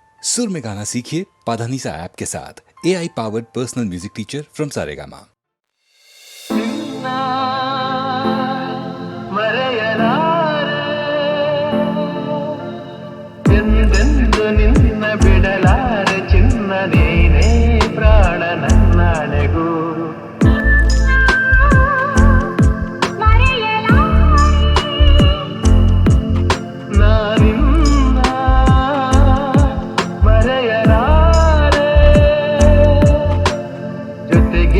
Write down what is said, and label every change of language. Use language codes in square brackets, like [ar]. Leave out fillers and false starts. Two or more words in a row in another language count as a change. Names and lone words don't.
[hi] सुर में गाना सीखिए पाधानीसा ऐप के साथ। [en] AI powered personal music teacher from Saregama. [kn] ಎಂದೆಂದು ನಿನ್ನ ಬಿಡಲಾರೆ ಚಿನ್ನ ನೀನೇ ಪ್ರಾಣ ನನ್ನಾಳೆಗೂ ನಾನಿನ್ನ ಮರೆಯಲಾರೆ ಜೊತೆಗೆ